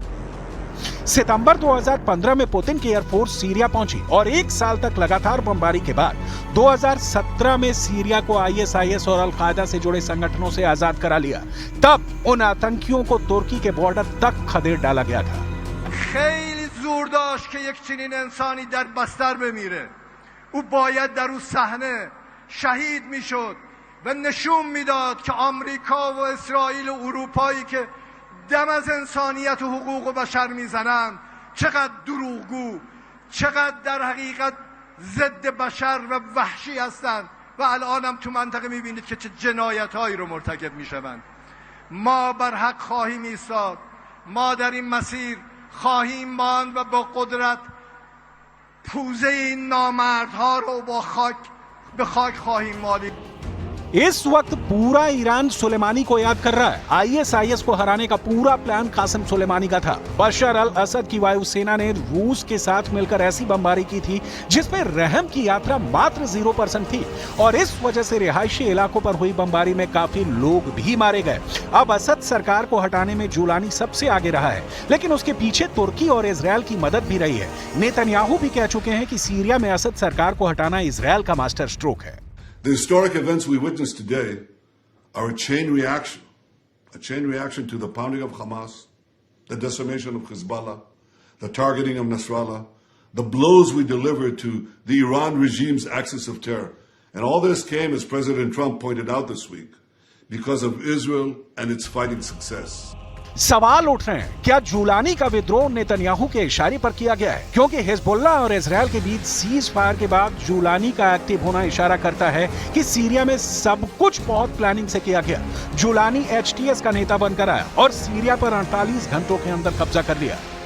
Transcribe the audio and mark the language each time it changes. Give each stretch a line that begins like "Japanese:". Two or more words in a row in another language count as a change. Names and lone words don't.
Hindi: सितंबर 2015 में पुतिन की एयरफोर्स सीरिया पहुंची और एक साल तक लगातार बमबारी के बाद 2017 में सीरिया को आईएसआईएस और अल कायदा से जुड़े संगठनों से आजाद करा लिया। तब उन आतंकियों को तुर्की के बॉर्डर तक खदेड़ डाला गया था।
Persian: خیلی زور داشت که یک چنین انسانی در بستر بمیره. او باید در اون صحنه شهید میشد و نشون میداد که آمریکا و اسرائیل و اروپایی که دم از انسانیت و حقوق بشر میزنند چقدر دروغگو، چقدر در حقیقت ضد بشر و وحشی هستند و الان هم تو منطقه میبینید که چه جنایت‌هایی رو مرتکب میشوند. ما بر حق خواهیم ایستاد، ما در این مسیر خواهیم ماند و با قدرت پوزه این نامردها رو به خاک خواهیم مالید.
Hindi: इस वक्त पूरा ईरान सुलेमानी को याद कर रहा है। आईएसआईएस को हराने का पूरा प्लान कासिम सुलेमानी का था। बशर अल असद की वायुसेना ने रूस के साथ मिलकर ऐसी बमबारी की थी जिसमें रहम की यात्रा मात्र 0% थी और इस वजह से रिहायशी इलाकों पर हुई बमबारी में काफी लोग भी मारे गए। अब असद सरकार को हटाने में जुलानी सबसे आगे रहा है, लेकिन उसके पीछे तुर्की और इजरायल की मदद भी रही है। नेतन्याहू भी कह चुके हैं कि सीरिया में असद सरकार को हटाना इजरायल का
English: master stroke
Hindi: है।
English: The historic events we witness today are a chain reaction to the pounding of Hamas, the decimation of Hezbollah, the targeting of Nasrallah, the blows we delivered to the Iran regime's axis of terror. And all this came, as President Trump pointed out this week, because of Israel and its fighting success.
Hindi: सवाल उठ रहे हैं, क्या जुलानी का विद्रोह नेतन्याहू के इशारे पर किया गया है? क्योंकि हिजबुल्लाह और इजरायल के बीच
English: cease fire
Hindi: के बाद जुलानी का एक्टिव होना इशारा करता है कि सीरिया में सब कुछ बहुत प्लानिंग से किया गया। जुलानी एचटीएस का नेता बनकर आया और सीरिया पर 48 घंटों के अंदर कब्जा कर लिया।